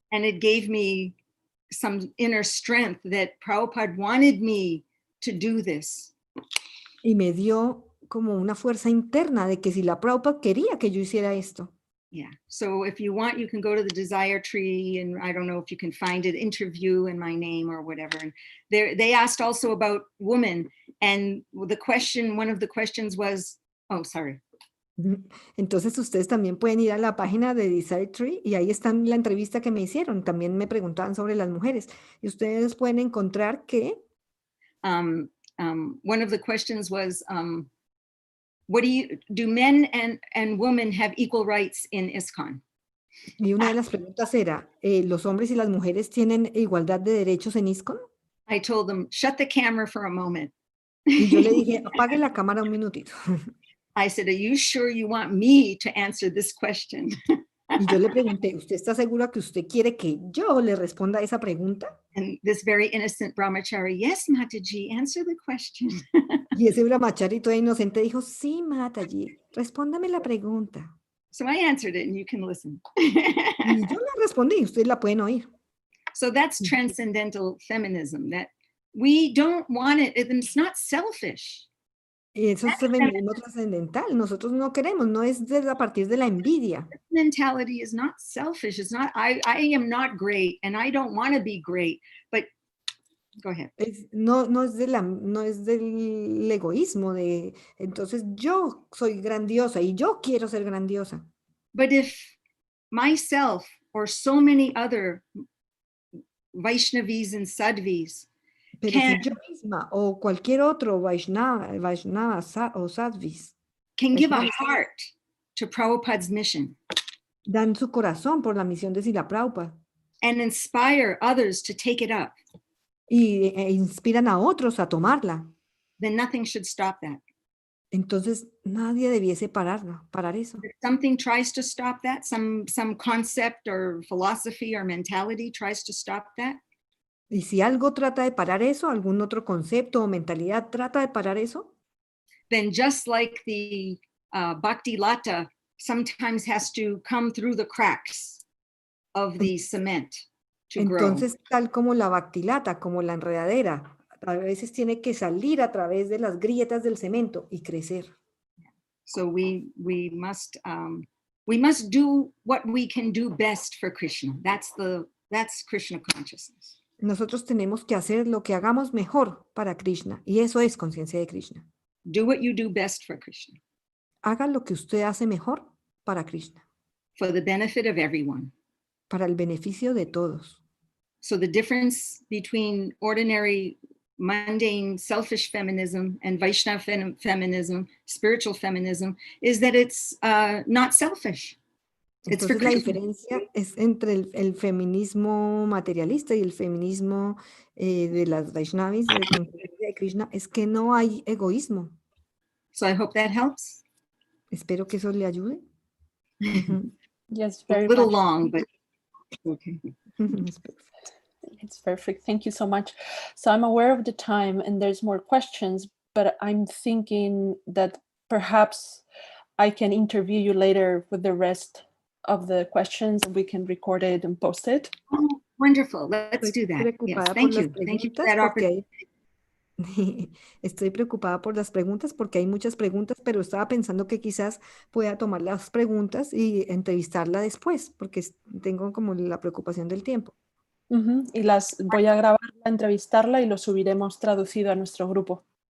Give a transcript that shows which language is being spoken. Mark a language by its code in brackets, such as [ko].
[en] And it gave me some inner strength that Prabhupada wanted me to do this. [es] Y me dio como una fuerza interna de que si la Prabhupada quería que yo hiciera esto. [en] Yeah, so if you want, you can go to the desire tree, and I don't know if you can find it, interview in my name or whatever. And they asked also about women, and the question, one of the questions was, oh, sorry. [es] Entonces ustedes también pueden ir a la página de Desire Tree y ahí está la entrevista que me hicieron. También me preguntaban sobre las mujeres y ustedes pueden encontrar que [en] one of the questions was, what do men and women have equal rights in ISKCON? [es] Y una de las preguntas era, ¿los hombres y las mujeres tienen igualdad de derechos en ISKCON? [en] I told them, shut the camera for a moment. [es] Y yo le dije, apague la cámara un minutito. [en] I said, are you sure you want me to answer this question? [es] Y yo le pregunté, ¿usted está segura que usted quiere que yo le responda a esa pregunta? [en] And this very innocent brahmachari, yes, Mataji, answer the question. [es] Y ese brahmachari todo inocente dijo, sí, Mataji, respóndame la pregunta. [en] So I answered it and you can listen. [es] Y yo le respondí, ustedes la pueden oír. [en] So that's transcendental feminism, that we don't want it, it's not selfish. [es] Y eso es feminismo trascendental. Nosotros no queremos, no es a partir de la envidia. [en] Mentality is not selfish. It's not, I am not great and I don't want to be great, but go ahead. [es] No es del egoísmo de, entonces yo soy grandiosa y yo quiero ser grandiosa. [en] But if myself or so many other Vaishnavis and Sadhvis [es] Pero si yo misma o cualquier otro Vaishnava o Sadhvis [en] can give a heart to Prabhupada's mission, [es] dan su corazón por la misión de Srila Prabhupada [en] and inspire others to take it up, [es] y inspiran a otros a tomarla, [en] then nothing should stop that. [es] entonces nadie debiese parar eso. [en] If something tries to stop that, some concept or philosophy or mentality tries to stop that, [es] Y si algo trata de parar eso, algún otro concepto o mentalidad trata de parar eso, [en] then just like the bhakti lata sometimes has to come through the cracks of the cement to [es] entonces [en] grow. [es] tal como la bactilata, como la enredadera, a veces tiene que salir a través de las grietas del cemento y crecer. [en] So we must do what we can do best for Krishna. That's Krishna consciousness. [es] Nosotros tenemos que hacer lo que hagamos mejor para Krishna y eso es conciencia de Krishna. [en] Do what you do best for Krishna. [es] Haga lo que usted hace mejor para Krishna. [en] For the benefit of everyone. [es] Para el beneficio de todos. [en] So the difference between ordinary, mundane, selfish feminism and Vaishnava feminism, spiritual feminism, is that it's not selfish. [es] Entonces la diferencia es entre el feminismo materialista y el feminismo de las Vaishnavis, de Krishna, es que no hay egoísmo. [en] So I hope that helps. [es] Espero que eso le ayude. [en] Yes, very a little much. long, but okay. It's perfect. Thank you so much. So I'm aware of the time and there's more questions, but I'm thinking that perhaps I can interview you later with the rest of the questions and we can record it and post it. Oh, wonderful. Let's do that. Yes, thank you. Thank you for that opportunity. [es] Estoy preocupada por las preguntas porque hay muchas preguntas, pero estaba pensando que quizás pueda tomar las preguntas y entrevistarla después, porque tengo como la preocupación del tiempo. Y las voy a grabar, entrevistarla y lo subiremos traducido a nuestro grupo.